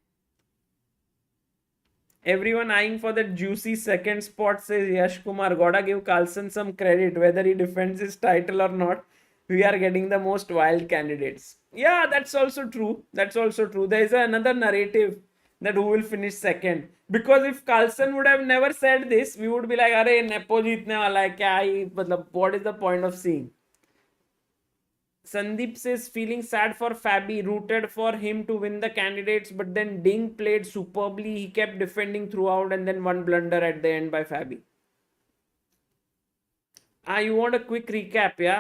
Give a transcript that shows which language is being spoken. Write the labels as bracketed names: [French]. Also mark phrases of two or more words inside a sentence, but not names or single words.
[English] Everyone eyeing for that juicy second spot, says Yash Kumar. Gotta give Carlsen some credit, whether he defends his title or not. We are getting the most wild candidates. Yeah, that's also true. That's also true. There is another narrative that who will finish second. Because if Carlsen would have never said this, we would be like, [Hindi] "अरे Nepo जीतने वाला है, क्या ही, [English] matlab, what is the point of seeing?" Sandeep says, feeling sad for Fabi, rooted for him to win the candidates, but then Ding played superbly. He kept defending throughout and then one blunder at the end by Fabi. You want a quick recap, yeah?